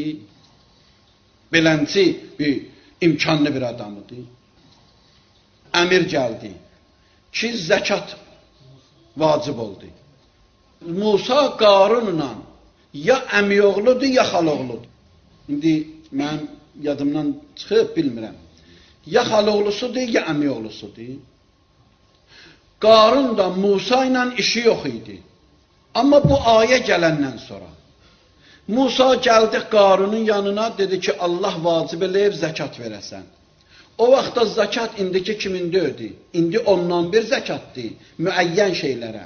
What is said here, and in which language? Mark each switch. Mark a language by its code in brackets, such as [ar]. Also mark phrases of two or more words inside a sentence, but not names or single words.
[az] Belənci bir imkanlı bir adamıdır. Əmir gəldi ki, zəkat vacib oldu. Musa Qarunla ya əmioğludur, ya xaloğludur. İndi mən yadımdan çıxıb bilmirəm. Ya xaloğlusudur, ya əmioğlusudur. Qarun da Musa ilə işi yox idi. Amma bu ayə gələndən sonra Musa gəldi Qarunun yanına, dedi ki, Allah vacib eləyib zəkat verəsən. O vaxtda zəkat indiki kimində ödü? İndi ondan bir zəkatdır, müəyyən şeylərə.